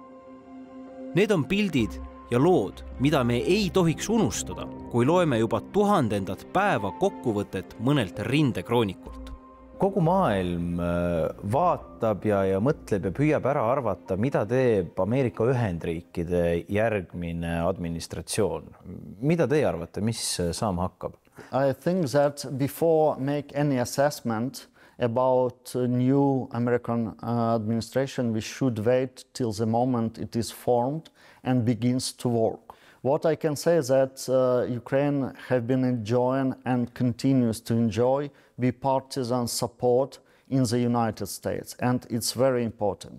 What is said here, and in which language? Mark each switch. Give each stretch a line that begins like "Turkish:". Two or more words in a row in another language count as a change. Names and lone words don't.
Estonian: Need on pildid ja lood, mida me ei tohiks unustada, kui loeme juba 1000. päeva kokkuvõtet mõnelt rindekroonikult. Kogu maailm vaatab ja mõtleb ja püüab ära arvata, mida teeb Ameerika Ühendriikide järgmine administratsioon. Mida teie arvate, mis saama hakkab?
English: I think that before make any assessment about a new American administration, we should wait till the moment it is formed and begins to work. What I can say is that Ukraine have been enjoying and continues to enjoy bipartisan support in the United States, and it's very important.